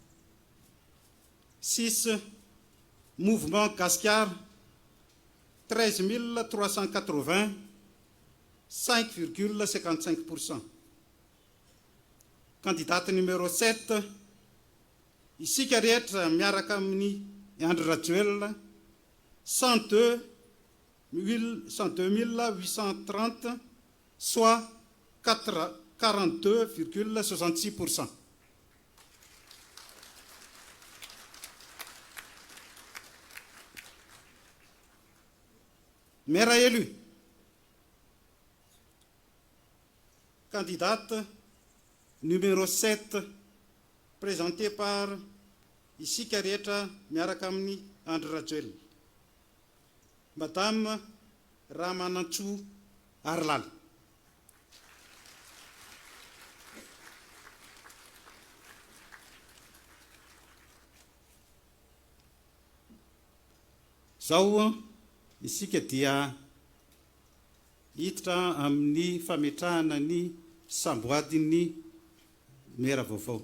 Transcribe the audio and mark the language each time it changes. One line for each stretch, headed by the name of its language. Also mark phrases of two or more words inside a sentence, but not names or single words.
French: 6. Mouvement Gascar 13 380, 5,55%. Candidate numéro 7, isika rehetra miaraka amin'ny Andry Rajoelina 102 830, soit 42,66%. Maire élu. Candidate numéro 7, présenté par isika rehetra miaraka amin'ny Andry Rajoelina, Madame Ramanantsoa Arlala.
Malagasy: Zao isika dia hiditra amin'ny fametrahana ny samboadin'ny mera vaovao.